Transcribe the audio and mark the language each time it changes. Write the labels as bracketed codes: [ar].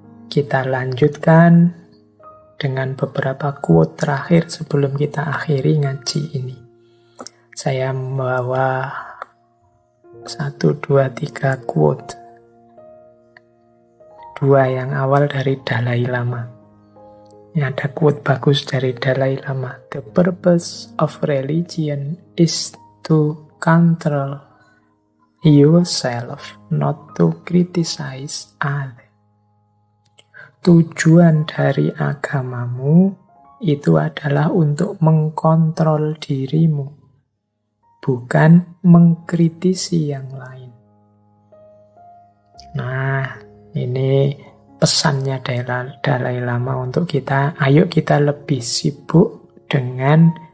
[id] Kita lanjutkan dengan beberapa quote terakhir sebelum kita akhiri ngaji ini. Saya membawa 1, 2, 3 quote. 2 yang awal dari Dalai Lama. Ini ada quote bagus dari Dalai Lama. [en] The purpose of religion is to control yourself, not to criticize others. [id] Tujuan dari agamamu itu adalah untuk mengkontrol dirimu, bukan mengkritisi yang lain. Nah, ini pesannya Dalai Lama untuk kita. Ayo kita lebih sibuk dengan